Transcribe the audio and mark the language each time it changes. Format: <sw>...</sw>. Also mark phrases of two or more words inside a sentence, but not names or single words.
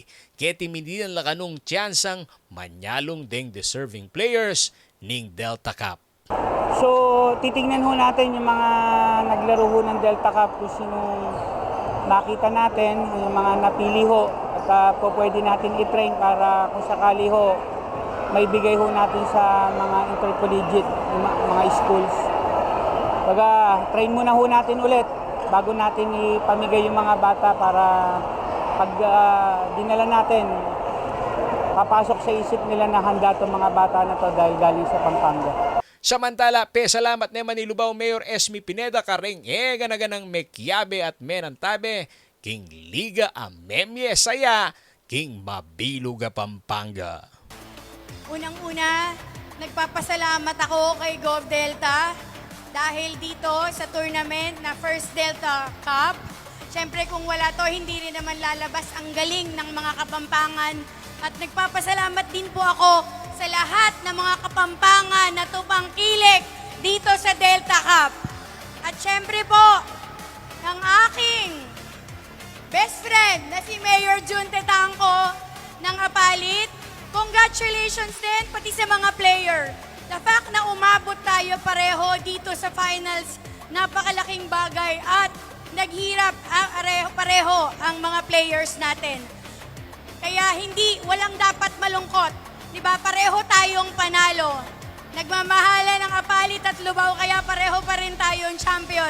<pam>Keti mindinan lang kanong tiyansang manyalong deng deserving players ning Delta Cup.</pam> <tl>So, titingnan ho natin yung mga naglaro ho ng Delta Cup kung sinong nakita natin, yung mga napili ho. At pwede natin i-train para kung sakali ho, may bigay ho natin sa mga intercollegiate, yung mga schools. Baga, train muna ho natin ulit bago natin ipamigay yung mga bata para pag dinala natin, papasok sa isip nila na handa itong mga bata na to dahil galing sa Pampanga.</tl> <pam>Samantala, salamat naman ni Lubao Mayor Esme Pineda kareng ganaganang mekyabe at menantabe king liga amemye saya king mabiluga Pampanga.</pam> <tl>Unang-una, nagpapasalamat ako kay Gov Delta dahil dito sa tournament na First Delta Cup. Siyempre kung wala to, hindi rin naman lalabas ang galing ng mga Kapampangan. At nagpapasalamat din po ako sa lahat ng mga Kapampangan na tupangkilik dito sa Delta Cup. At syempre po, ng aking</tl> <en>best friend</en> <tl>na si Mayor Jun Tetangco ng Apalit, congratulations din pati sa mga player.</tl> <en>The fact</en> <tl>na umabot tayo pareho dito sa finals, napakalaking bagay at naghirap pareho ang mga players natin. Kaya walang dapat malungkot. Diba, pareho tayong panalo. Nagmamahala ng Apalit at Lubao, kaya pareho pa rin tayong champion.</tl>